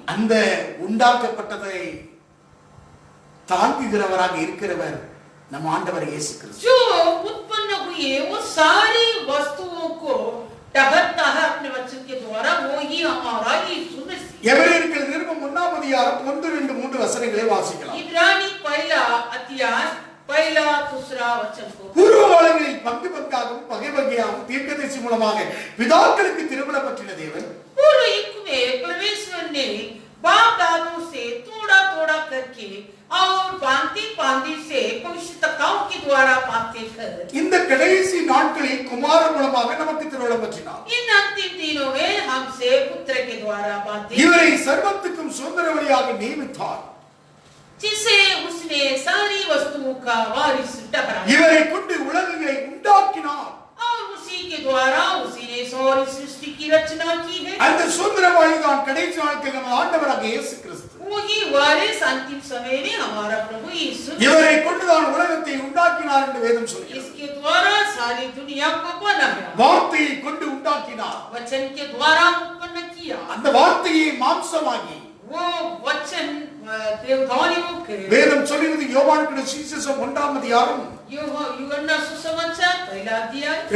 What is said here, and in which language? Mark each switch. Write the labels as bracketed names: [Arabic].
[Tamil] அந்த உண்டாக்கப்பட்டதை தாங்குகிறவராக இருக்கிறவர் நம் ஆண்டவர் இயேசு கிறிஸ்து. [Hindi] जो उत्पन्न हुई है वो सारी वस्तुओं को टहरता है अपने वचन के द्वारा, वो ही हमारा यीशु मसीह. [Tamil] எபிரேயர்கள் நிருபம் 1ஆம் அதிகாரம் 1-2 வசனங்களை வாசிக்கலாம். [Hindi] इब्रानी पहला अध्याय पहला दूसरा वचन को. [Tamil] பூர்வ காலங்களில் பங்கு பங்காகவும் பகை பகையாகவும் தீர்க்கதரிசி மூலமாக பிதாக்களுக்கு திருமணம் பற்றின தேவன் [Hindi] पूर्व युग में परमेश्वर ने बाप दादों से थोड़ा थोड़ा करके और भांति भांति से भविष्यवक्ताओं के द्वारा बातें कर [Tamil] இந்த கடைசி நாட்களில் குமாரன் மூலமாக நமக்கு திருமணம் பற்றினார். [Hindi] इन अंतिम दिनों में हमसे पुत्र के द्वारा बातें, [Tamil] இவரை சர்வத்துக்கும் சுதந்திரவழியாக நியமித்தார். [Hindi] जिसे उसने सारी वस्तुओं का वारिस ठहराया [Tamil] இவரை கொண்டு உலகங்களை உண்டாக்கினார். [Hindi] और उसी के द्वारा उसी ने सारी सृष्टि की रचना की है. [Tamil] அந்த சுதந்திரவாளி தான் கடைசி நாட்களில் நம்ம ஆண்டவராக இயேசு கிறிஸ்து. [Hindi] वही वारिस अंतिम समय में हमारा प्रभु यीशु. [Tamil] இவரை கொண்டுதான் உலகத்தை உண்டாக்கினார் என்று வேதம் சொல்கிறது. [Hindi] इसके द्वारा सारी दुनिया को बनाया, [Tamil] வார்த்தையை கொண்டு உண்டாக்கினார். [Hindi] वचन के द्वारा उत्पन्न किया. [Tamil] அந்த வார்த்தையை மாம்சமாகி [Hindi] वो वचन देवदानी होकर [Tamil] வேதம் சொல்கிறது. யோவானுக்கு சுவிசேஷம் 1ஆம் அதிகாரம் [Hindi] यूहन्ना सुसमाचार पहला अध्याय